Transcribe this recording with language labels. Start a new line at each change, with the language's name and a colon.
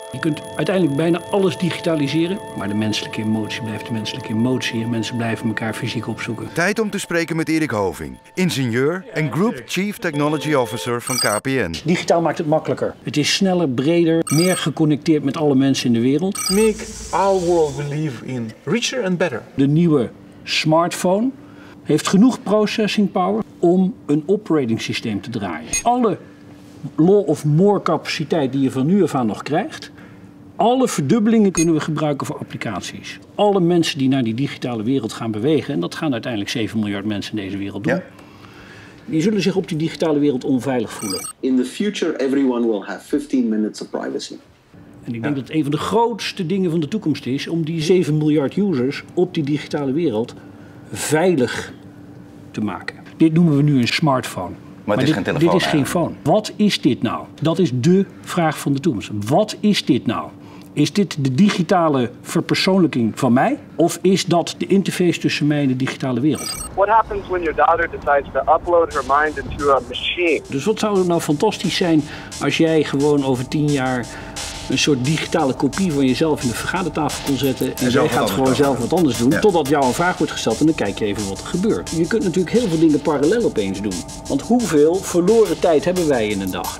Dutch: Je kunt uiteindelijk bijna alles digitaliseren, maar de menselijke emotie blijft de menselijke emotie en mensen blijven elkaar fysiek opzoeken. Tijd om te spreken met Erik Hoving, ingenieur en Group Chief Technology Officer van KPN. Digitaal maakt het makkelijker. Het is sneller, breder, meer geconnecteerd met alle mensen in de wereld.
English: Make our world we live in richer and better.
Dutch: De nieuwe smartphone heeft genoeg processing power om een operating systeem te draaien. Alle law of more capaciteit die je van nu af aan nog krijgt, alle verdubbelingen kunnen we gebruiken voor applicaties. Alle mensen die naar die digitale wereld gaan bewegen, en dat gaan uiteindelijk 7 miljard mensen in deze wereld doen, die zullen zich op die digitale wereld onveilig voelen.
English: In the future, everyone will have 15 minutes of privacy.
Dutch: En ik denk dat een van de grootste dingen van de toekomst is om die 7 miljard users op die digitale wereld veilig te maken. Dit noemen we nu een smartphone. Maar het is geen telefoon. Dit is geen phone. Wat is dit nou? Dat is dé vraag van de toekomst. Wat is dit nou? Is dit de digitale verpersoonlijking van mij? Of is dat de interface tussen mij en de digitale wereld?
English: What happens when your daughter decides to upload her mind into a machine?
Dutch: Dus wat zou het nou fantastisch zijn als jij gewoon over 10 jaar een soort digitale kopie van jezelf in de vergadertafel kon zetten en jij gaat gewoon zelf wat anders doen, totdat jou een vraag wordt gesteld en dan kijk je even wat er gebeurt. Je kunt natuurlijk heel veel dingen parallel opeens doen. Want hoeveel verloren tijd hebben wij in een dag?